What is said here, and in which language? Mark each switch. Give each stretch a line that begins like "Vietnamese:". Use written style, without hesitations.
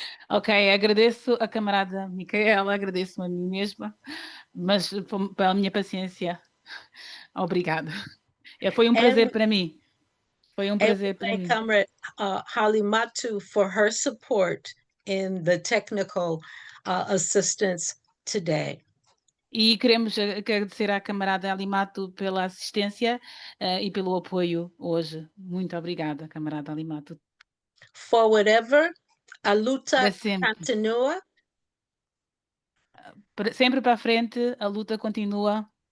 Portuguese: Ok, agradeço a camarada Micaela, agradeço a mim mesma, mas pela minha paciência, obrigada. Foi um prazer para mim. Foi um prazer para mim.
English: Comrade Halimatu for her support in the technical assistance today.
Portuguese: E queremos agradecer à camarada Alimato pela assistência e pelo apoio hoje. Muito obrigada, camarada Alimato.
English: Forward ever,
Portuguese: a luta continua. Sempre para frente, a luta continua.